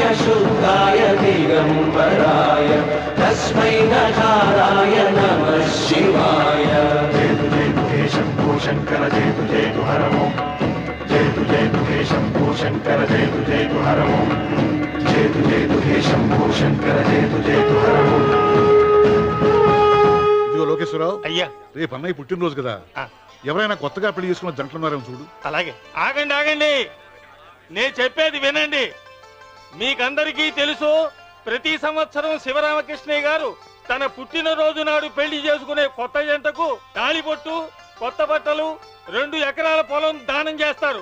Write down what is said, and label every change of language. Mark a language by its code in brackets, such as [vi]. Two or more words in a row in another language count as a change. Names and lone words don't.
[sa] शुद्धाय दिगम्बराय तस्मै नकाराय नमः शिवाय शम्भो शङ्कर जय तु हर ओम् जय तु हे शम्भो शङ्कर जय तु हर ओम् जय तु हे शम्भो शङ्कर जय तु हर ओम्. [te] ఇదిగో లోకేశ్వరరావు, అయ్యా రేపు అన్నయ్య పుట్టినరోజు కదా, ఎవరైనా కొత్తగా పెళ్లి చేసుకున్న జంటలున్నారేమో చూడు. అలాగే. ఆగండి ఆగండి, నేను చెప్పేది వినండి. మీకందరికీ తెలుసు, ప్రతి సంవత్సరం శివరామకృష్ణయ్య గారు తన పుట్టినరోజు నాడు పెళ్లి చేసుకునే కొత్త జంటకు తాళిబొట్టు, కొత్త బట్టలు, 2 ఎకరాల పొలం దానం చేస్తారు.